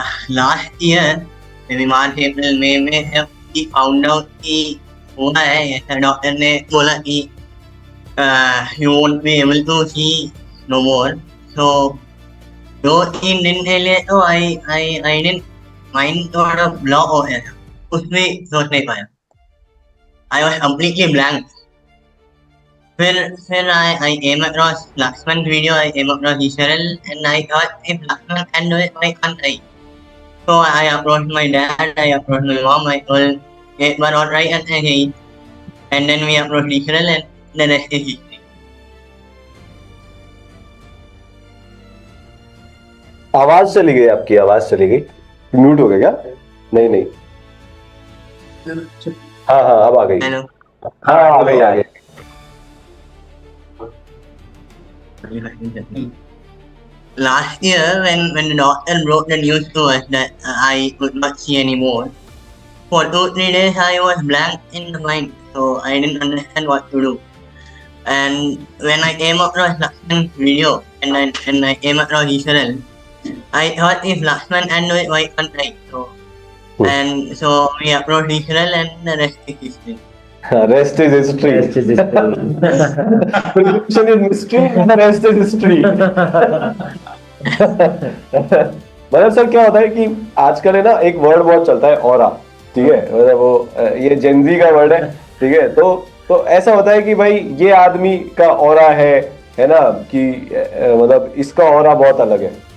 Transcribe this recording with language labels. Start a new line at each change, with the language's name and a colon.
English: Last year, maybe March, April, May
Hindi: में जब
English: he found out
Hindi: कि हुआ है, ऐसा डॉक्टर ने बोला कि
English: you won't be able to see no more.
Hindi: So 2-3 दिन के लिए तो
English: I didn't mind
Hindi: थोड़ा ब्लॉक हो गया था, उसमें सोच नहीं पाया.
English: I was completely blank.
Hindi: फिर
English: I came across Lakshman's video, I came across Isharal, and I thought if Lakshman can do it, why can't I? So I approached my dad, I approached my mom, I told it was alright and I did. And then we approached Isharal and the rest is history.
Hindi: आवाज चली गई आपकी, आवाज चली गई, mute हो गया क्या? नहीं नहीं, हाँ हाँ अब आ गई। Hello. हाँ आ गई आ गई।
English: Last year when the doctor broke the news to us that I could not see anymore, for 2-3 days I was blank in the mind, so I didn't understand what to do. And when I came across Lakshman's video and I came across Isharal, I thought if Lakshman can do it, why can't I? And so we approached Isharal and the rest is history. Rest is history. Rest is history. Prescription is mystery and the rest is history.
Hindi: मतलब sir क्या होता है कि आजकल है ना एक word बहुत चलता है ऑरा, ठीक है, मतलब वो ये जेनजी का वर्ड है, ठीक है, तो ऐसा होता है कि भाई ये आदमी का ऑरा है ना, कि मतलब इसका ऑरा बहुत अलग है।